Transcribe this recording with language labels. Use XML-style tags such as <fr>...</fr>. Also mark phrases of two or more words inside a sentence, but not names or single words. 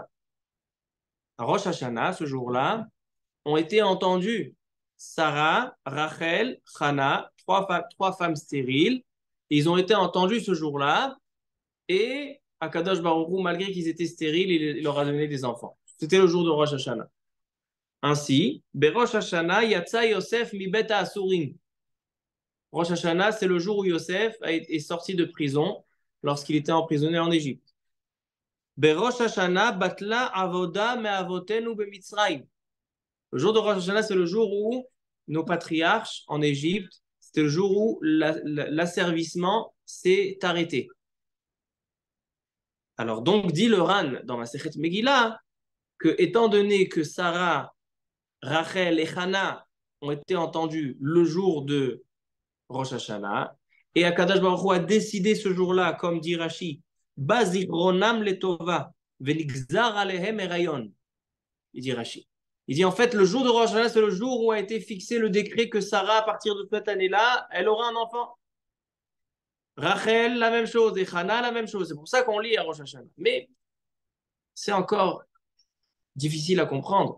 <fr>À Rosh Hashanah, ce jour-là, ont été entendus Sarah, Rachel, Hana, trois femmes stériles. Ils ont été entendus ce jour-là et</fr> <he>הקדוש ברוך הוא,</he> <fr>malgré qu'ils étaient stériles, il leur a donné des enfants. C'était le jour de Rosh Hashanah. Ainsi,</fr> <he>בראש השנה, יצא יוסף מבית האסורים.</he> <fr>Rosh Hashanah, c'est le jour où Yosef est sorti de prison lorsqu'il était emprisonné en Égypte.</fr> <he>בראש השנה, בטלה עבודה מאבותינו במצרים.</he> <fr>Le jour de Rosh Hashanah, c'est le jour où nos patriarches en Égypte, c'était le jour où l'asservissement s'est arrêté. Alors donc, dit le Ran dans ma Masechet Megillah, que étant donné que Sarah, Rachel et Hana ont été entendus le jour de Rosh Hashanah, et</fr> <he>הקדוש ברוך הוא</he> <fr>a décidé ce jour-là, comme dit Rashi,</fr> <he>בזכרונם לטובה, ונגזר עליהם הריון.</he> <fr>Il dit Rashi. Il dit en fait, le jour de Rosh Hashanah, c'est le jour où a été fixé le décret que Sarah, à partir de cette année-là, elle aura un enfant. Rachel, la même chose, et Hana, la même chose. C'est pour ça qu'on lit à Rosh Hashanah. Mais c'est encore difficile à comprendre.</fr>